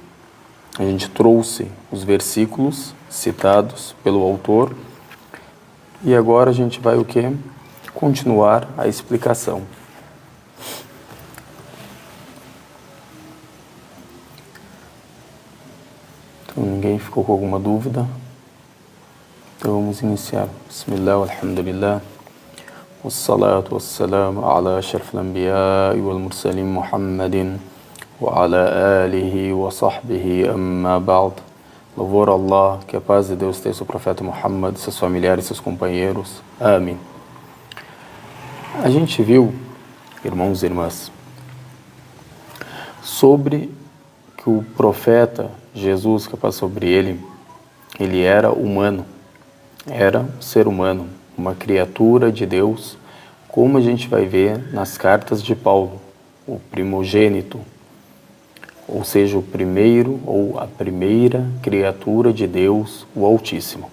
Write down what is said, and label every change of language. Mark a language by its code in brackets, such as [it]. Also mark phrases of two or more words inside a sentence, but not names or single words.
[pt] A gente trouxe os versículos citados pelo autor e agora a gente vai o quê? Continuar a explicação. Então ninguém ficou com alguma dúvida? Então vamos iniciar. [ar] بسم الله، الحمد لله. والصلاة والسلام على أشرف الأنبياء والمرسلين محمد وعلى آله وصحبه أما بعد. [pt] Louvor a Allah, que a paz de Deus esteja sobre o profeta Muhammad, seus familiares e seus companheiros. Amém. A gente viu, irmãos e irmãs, sobre que o profeta Jesus, que passa sobre ele era humano, era um ser humano, uma criatura de Deus, como a gente vai ver nas cartas de Paulo, o primogênito, ou seja, o primeiro ou a primeira criatura de Deus, o Altíssimo.